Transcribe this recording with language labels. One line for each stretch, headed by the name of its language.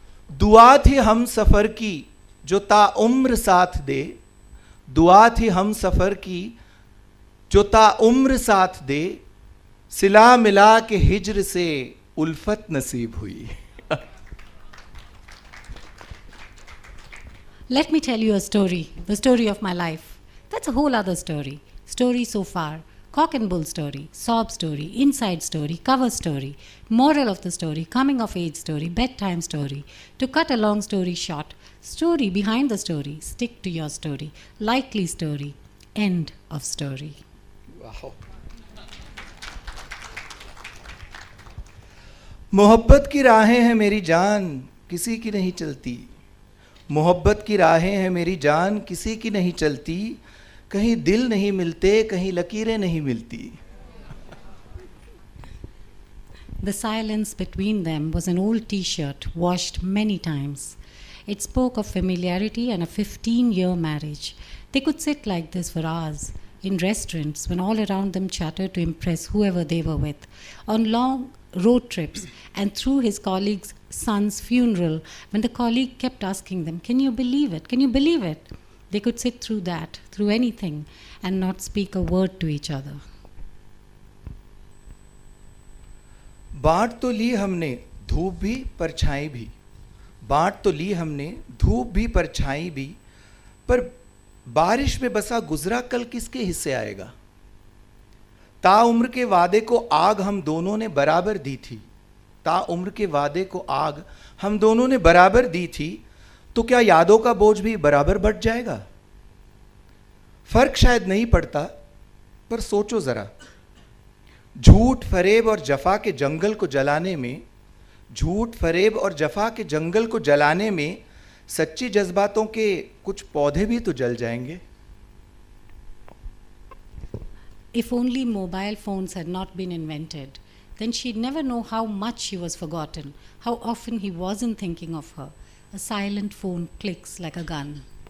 Hindi: दुआ थी हम सफ़र की जो ताउम्र साथ दे, दुआ थी हम सफ़र की जो ताउम्र साथ दे, सिला मिला के हिज्र से उल्फत नसीब हुई।
English: Let me tell you a story, the story of my life. That's a whole other story. Story so far. Cock and bull story, sob story, inside story, cover story, moral of the story, coming of age story, bedtime story. To cut a long story short, story behind the story, stick to your story, likely story, end of story. Wow.
Hindi: मोहब्बत की राहें हैं मेरी जान, किसी की नहीं चलती। मोहब्बत की राहें हैं मेरी जान, किसी की नहीं चलती। कहीं दिल नहीं मिलते, कहीं लकीरें नहीं मिलती।
English: The silence between them was an old t-shirt washed many times. It spoke of familiarity and a 15-year marriage. They could sit like this for hours in restaurants when all around them chattered to impress whoever they were with, on long road trips, and through his colleague's son's funeral when the colleague kept asking them, "Can you believe it? Can you believe it?" They could sit through that, through anything, and not speak a word to each other.
Hindi: बांट तो ली हमने धूप भी परछाई भी, बांट तो ली हमने धूप भी परछाई भी, पर बारिश में बसा गुजरा कल किसके हिस्से आएगा। ताउम्र के वादे को आग हम दोनों ने बराबर दी थी, ताउम्र के वादे को आग हम दोनों ने बराबर दी थी, तो क्या यादों का बोझ भी बराबर बढ़ जाएगा। फर्क शायद नहीं पड़ता, पर सोचो जरा, झूठ फरेब और जफा के जंगल को जलाने में, झूठ फरेब और जफा के जंगल को जलाने में सच्ची जज्बातों के कुछ पौधे भी तो जल जाएंगे।
English: If only mobile phones had not been invented, then she'd never know how much she was forgotten, how often he wasn't thinking of her. A silent phone clicks like a gun.